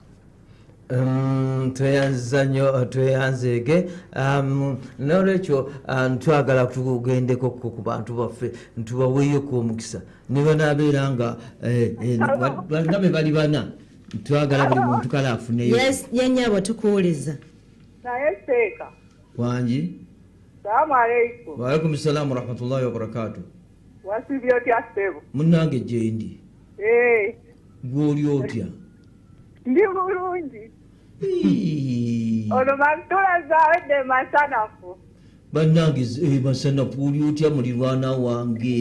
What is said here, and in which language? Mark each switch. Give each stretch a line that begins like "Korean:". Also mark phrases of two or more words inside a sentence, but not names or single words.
Ganda: Tweyanza nnyo tweyanzeege n'olwekyo twagala tugendeko ku bantu baffe ntubaweeyoko omukisa ne banaabeera nga balina be bali bana twagala buli muntu kale afuneyo. Yennyabo tukuwuliza naye seeka wangi.
Arabic: سلام عليكم. وعليكم السلام ورحمة الله وبركاته.
Ganda: Wasibye otya ssebo? Munnange gye ndi. Gw'oli otya? Ndi bulungi. Ono mantula zaawedde masanafu. Bannange masanafu oli otya mulirwana wange?